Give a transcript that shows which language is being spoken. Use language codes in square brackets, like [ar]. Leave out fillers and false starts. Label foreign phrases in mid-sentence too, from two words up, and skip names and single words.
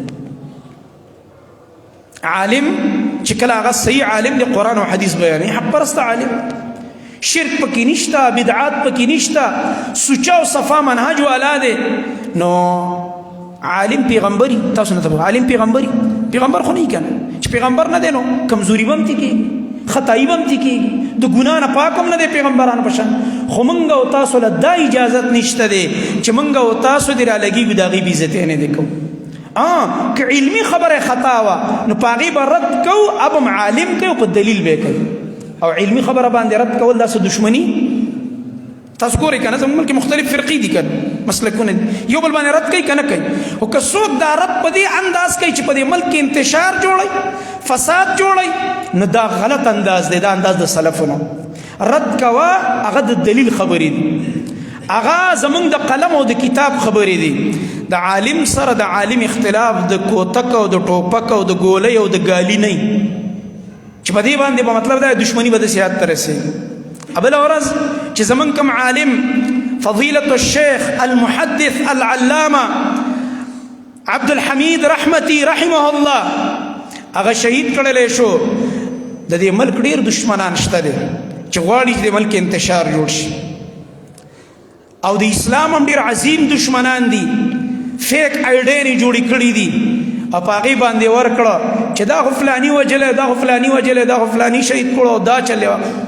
[ps] عالم چې کله هغه صحیح عالم دی قرآن او حدیث بیانوي حق پرسته عالم شرک پکې نشته بدعات پکې نشته سوچه او صفا منهج والا دی نو عالم پیغمبري تاسو نه ته عالم پیغمبر خو نه کنه چې پیغمبر نه دی نو کمزوري به هم تې کېږي خطایي به هم تې کېږي د ګناه نه پاک هم نه دی پیغمبرانو په شان خو موږ او تاسو له دا اجازت نشته دی چې موږ او تاسو دې رالګېږو د هغې بېعزتي نه دی کوو که علمی خبر خطا وا نو پاغي به رد کو اب عالم کو په دلیل به کوي او علمی خبره باندې رد کول دا دشمنی تاسو ګورئ کنه زموږ کې مختلف فرقې دي کنه مسلکونه یو بل باندې رد کوي کنه کوي او که څوک دا رد په دې انداز کوي چې په دې ملک کې انتشار جوړي فساد جوړي نو دا غلط انداز دی دا انداز د سلفونو رد کوا هغه د دلیل خبرې دي هغه زمونږ د قلم او د کتاب خبرې دي د عالم سره د عالم اختلاف د کوتک او د ټوپک او د ګولۍ او د ګالي نه چې په دې باندې به مطلب دا دشمني به داسې حد ته رسېږي بله ورځ چې زمونږ کوم عالم [ar] فضیلة الشیخ المحدث العلامه [ps] عبدالحمید رحمتي [ar] رحمه الله [ps] هغه شهید کړلی شو د دې ملک ډېر دشمنان شته دي چې غواړي چې د ملک انتشار جوړ شي او د اسلام هم ډېر عظیم دشمنان دي فیک آیډیانې جوړې کړي دي او په هغې باندې ورکړه چې دا خو فلاني وجلی دا خو فلاني وجلی دا خو فلاني شهید کړو دا چلې وه